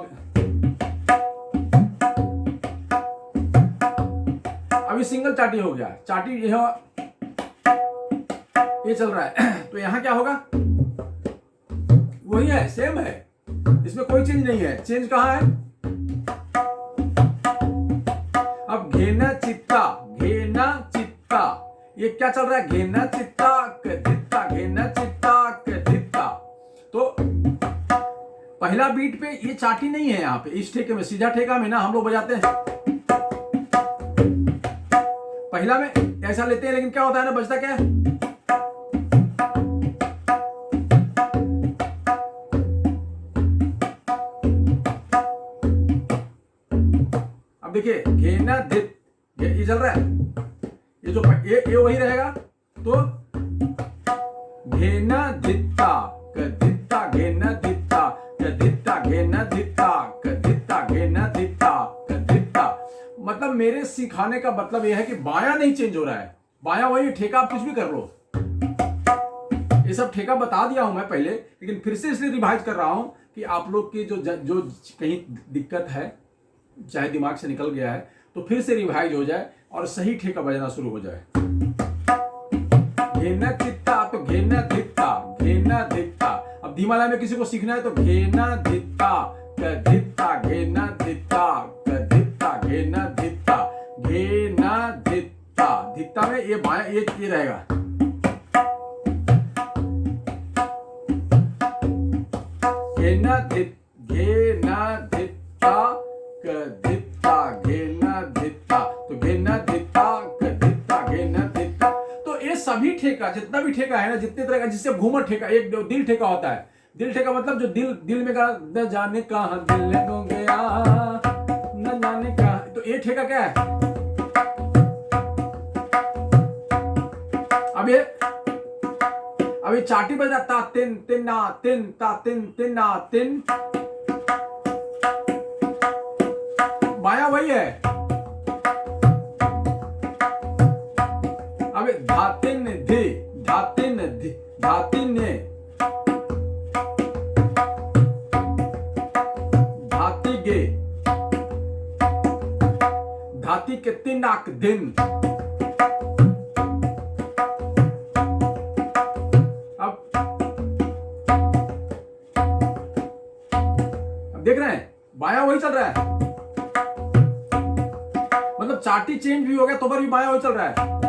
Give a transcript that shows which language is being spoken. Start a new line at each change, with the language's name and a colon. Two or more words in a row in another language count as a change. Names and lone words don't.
Hindi: अभी सिंगल चाटी हो गया, चाटी ये चल रहा है। तो यहां क्या होगा, वही है, सेम है, इसमें कोई चेंज नहीं है। चेंज कहां है? अब घेना चित्ता, घेना चित्ता, ये क्या चल रहा है? घेना चित्ता कदित्ता, घेना चित्ता कदित्ता। तो पहला बीट पे ये चाटी नहीं है। यहाँ पे इस ठेके में, सीधा ठेका में ना हम लोग बजाते हैं, पहला में ऐसा लेते हैं, लेकिन क्या होता है ना, बजता क्या है? अब देखिए घेना धित, ये चल रहा है, ये जो ये वही रहेगा। तो घेना धित्ता कदित्ता, घेना धित्ता कदित्ता, घेना धित्ता कदित्ता, घेना धित्ता कदित्ता। मतलब मेरे सिखाने का मतलब यह है कि बायां नहीं चेंज हो रहा है, बायां वही ठेका, आप कुछ भी कर लो। ये सब ठेका बता दिया हूं मैं पहले, लेकिन फिर से इसलिए रिवाइज कर रहा हूं कि आप लोग की जो कहीं दिक्कत है, चाहे दिमाग से निकल गया है, तो फिर से रिवाइज हो जाए और सही ठेका बजाना शुरू हो जाए। घेना चित्ता, तो घेना धित्ता, घेना धित्ता। अब धीमा लय में किसी को सीखना है तो घेना धित्ता कदित्ता, घेना धित्ता कदित्ता, घेना धित्ता, घेना धित्ता। धित्ता में ये बायां ये रहेगा। घेना धित, घेना धित्ता कदित्ता, घेना धित्ता। तो घेना धित्ता कदित्ता, घेना धित्ता। तो ये सभी ठेका, जितना भी ठेका है ना, जितने तरह का, जिससे घूमर ठेका, एक दिल ठेका होता है। दिल ठेका मतलब जो दिल में का, न जाने कहां दिल को गया, न जाने कहां। तो ये ठेका क्या है? अब ये चाटी बज रहा, ता तिन तिन ना तिन, ता तिन तिन ना तिन। बायां वही है। अब धातिन धि, धातिन धि, धातिन धाति गे, धाति के तिनाक दिन। अब देख रहे हैं, बायां वही चल रहा है। मतलब चाटी चेंज भी हो गया तो पर भी बायां वही चल रहा है।